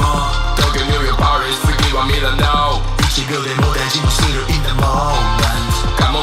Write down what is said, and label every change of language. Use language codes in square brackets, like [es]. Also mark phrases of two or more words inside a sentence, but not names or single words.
[ja] Paris, 次はミラノ1秒でも大事にする [en] in the moment